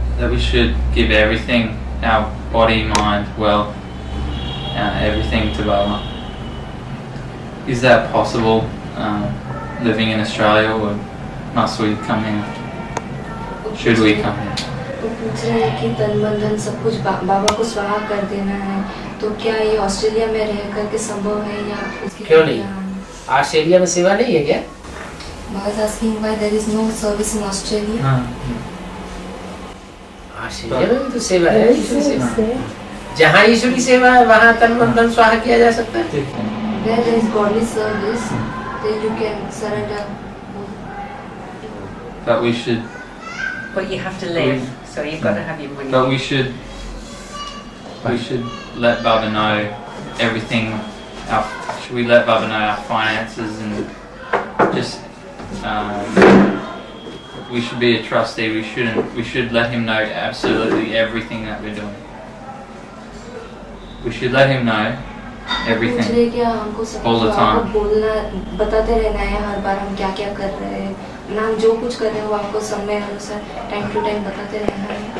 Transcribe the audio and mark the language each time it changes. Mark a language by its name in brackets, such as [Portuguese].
[English] we should give everything, our body, mind, wealth, everything to Baba. Is that possible, living in Australia, or must we come here? Should we come here? [Hindi] वो पूछ रहे हैं कि तन मन धन सब कुछ बाबा को स्वाहा कर देना है, तो क्या ये ऑस्ट्रेलिया में रह करके संभव है या उसकी क्यों नहीं? ऑस्ट्रेलिया में सेवा नहीं है क्या? [English] Baba is asking why there is no service in Australia. [Hindi] Australia में भी तो सेवा है, ईश्वरी सेवा। जहाँ ईश्वरी सेवा है वहाँ तन मन धन स्वाहा किया जा सकता है। [English] Where there is godly service, then you can surrender. But we should. But you have to live, so you've got to have your money. But we should let Baba know everything. Should we let Baba know our finances and just? We should be a trustee. We shouldn't. We should let him know absolutely everything that we're doing. We should let him know everything all the time. [Hindi] बोलना बताते रहना है हर बार हम क्या क्या कर रहे हैं, हम जो कुछ कर रहे हैं वो आपको समय अनुसार [English] time to time [Hindi] बताते रहना है।